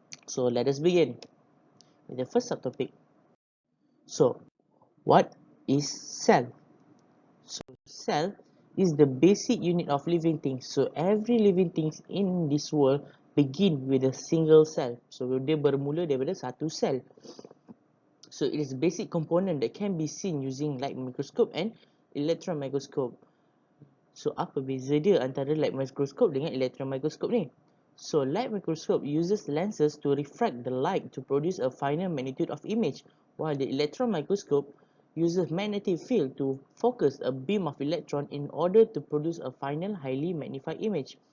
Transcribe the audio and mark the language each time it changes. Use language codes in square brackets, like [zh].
[en] So let us begin with the first subtopic. So what is cell? So cell is the basic unit of living things. So every living things in this world begin with a single cell. [ms] So dia bermula daripada satu sel. [en] So it is a basic component that can be seen using light microscope and electron microscope. [ms] So apa beza dia antara light microscope dengan electron microscope ni? [en] So light microscope uses lenses to refract the light to produce a finer magnitude of image, while the electron microscope uses magnetic field to focus a beam of electron in order to produce a final highly magnified image.